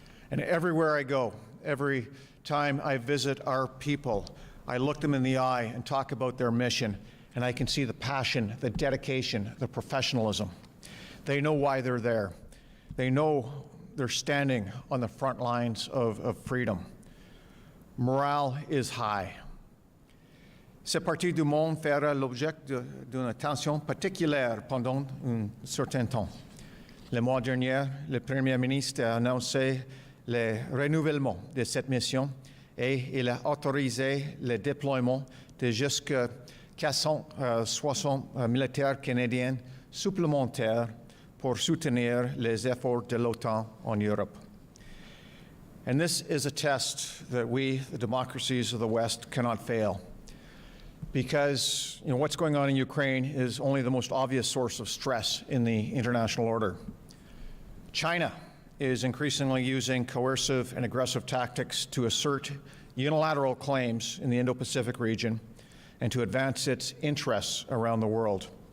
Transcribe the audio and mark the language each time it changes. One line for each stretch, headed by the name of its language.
English: And everywhere I go, every time I visit our people, I look them in the eye and talk about their mission, and I can see the passion, the dedication, the professionalism. They know why they're there. They know they're standing on the front lines of freedom. Morale is high.
French: Cette partie du monde fera l'objet d'une attention particulière pendant un certain temps. Le mois dernier, le Premier ministre a annoncé le renouvellement de cette mission et il a autorisé le déploiement de jusqu'à 460 militaires canadiens supplémentaires pour soutenir les efforts de l'OTAN en Europe.
English: And this is a test that we, the democracies of the West, cannot fail. Because what's going on in Ukraine is only the most obvious source of stress in the international order. China is increasingly using coercive and aggressive tactics to assert unilateral claims in the Indo-Pacific region and to advance its interests around the world.